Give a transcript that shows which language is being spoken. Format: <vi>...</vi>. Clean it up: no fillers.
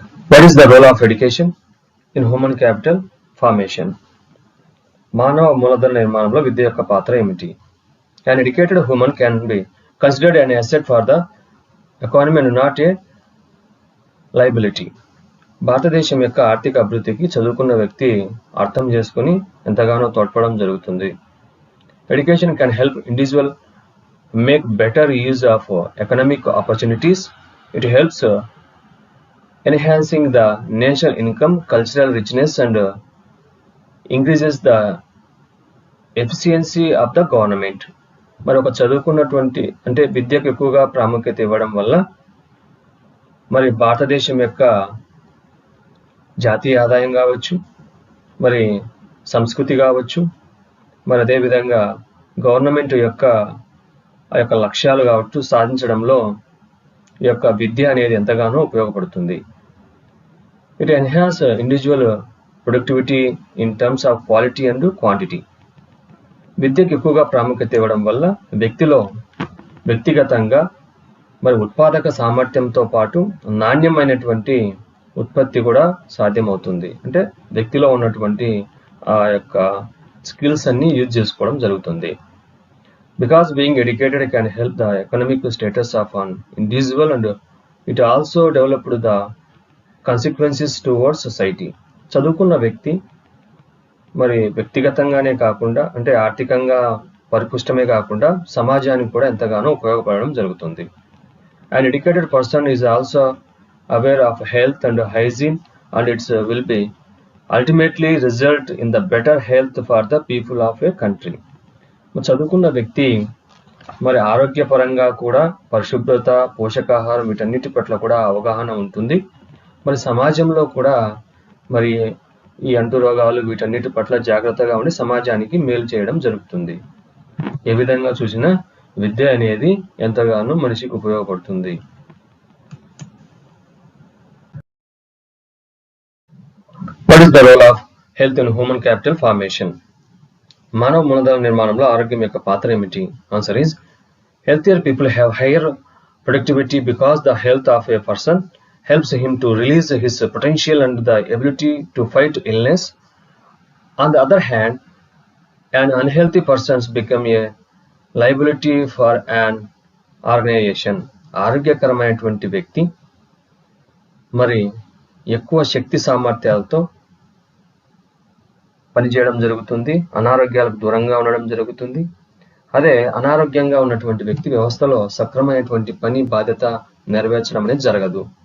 <en>What is the role of education in human capital formation?</en> <te>మానవ మూలధన నిర్మాణంలో విద్య యొక్క పాత్ర ఏమిటి?</te> <en>An educated human can be considered an asset for the economy and not a liability.</en> <te>భారతదేశం యొక్క ఆర్థిక అభివృద్ధికి చదువుకున్న వ్యక్తి అర్థం చేసుకుని ఎంతగానో తోడ్పడడం జరుగుతుంది.</te> <en>Education can help individual make better use of economic opportunities. It helps enhancing the national income, cultural richness, and increases the efficiency of the government.</en> <te>మరి ఒక చదువుకున్నటువంటి అంటే విద్యకు ఎక్కువగా ప్రాముఖ్యత ఇవ్వడం వల్ల మరి భారతదేశం యొక్క జాతీయ ఆదాయం కావచ్చు, మరి సంస్కృతి కావచ్చు, మరి అదేవిధంగా గవర్నమెంట్ యొక్క ఆ యొక్క లక్ష్యాలు కావచ్చు సాధించడంలో ఈ యొక్క విద్య అనేది ఎంతగానో ఉపయోగపడుతుంది.</te> <en>It enhance individual productivity in terms of quality and quantity.</en> <te>విద్యకు ఎక్కువగా ప్రాముఖ్యత ఇవ్వడం వల్ల వ్యక్తిలో వ్యక్తిగతంగా మరి ఉత్పాదక సామర్థ్యంతో పాటు నాణ్యమైనటువంటి ఉత్పత్తి కూడా సాధ్యమవుతుంది. అంటే వ్యక్తిలో ఉన్నటువంటి ఆ యొక్క స్కిల్స్ అన్ని యూజ్ చేసుకోవడం జరుగుతుంది.</te> <en>Because being educated can help the economic status of an individual and it also developed the consequences towards society.</en> <te>చదువుకున్న వ్యక్తి మరి వ్యక్తిగతంగానే కాకుండా అంటే ఆర్థికంగా పరిపుష్టమే కాకుండా సమాజానికి కూడా ఎంతగానో ఉపయోగపడడం జరుగుతుంది.</te> <en>An educated person is also aware of health and hygiene and its will be ultimately result in the better health for the people of a country.</en> <te>చదువుకున్న వ్యక్తి మరి ఆరోగ్యపరంగా కూడా పరిశుభ్రత, పోషకాహారం వీటన్నిటి పట్ల కూడా అవగాహన ఉంటుంది. మరి సమాజంలో కూడా మరి ఈ అంటు రోగాలు వీటన్నిటి పట్ల జాగ్రత్తగా ఉండి సమాజానికి మేలు చేయడం జరుగుతుంది. ఏ విధంగా చూసినా విద్య అనేది ఎంతగానో మనిషికి ఉపయోగపడుతుంది.</te> <en>What is the role of health in human capital formation?</en> <te>మానవ మూలధన నిర్మాణంలో ఆరోగ్యం యొక్క పాత్ర ఏమిటి?</te> <en>Answer is healthier people have higher productivity because the health of a person helps him to release his potential and the ability to fight illness. On the other hand, an unhealthy person become a liability for an organization.</en> <te>ఆరోగ్యకరమైనటువంటి వ్యక్తి మరి ఎక్కువ శక్తి సామర్థ్యాలతో పనిచేయడం జరుగుతుంది, అనారోగ్యాలకు దూరంగా ఉండడం జరుగుతుంది. అదే అనారోగ్యంగా ఉన్నటువంటి వ్యక్తి వ్యవస్థలో సక్రమైనటువంటి పని బాధ్యత నెరవేర్చడం అనేది జరగదు.</te>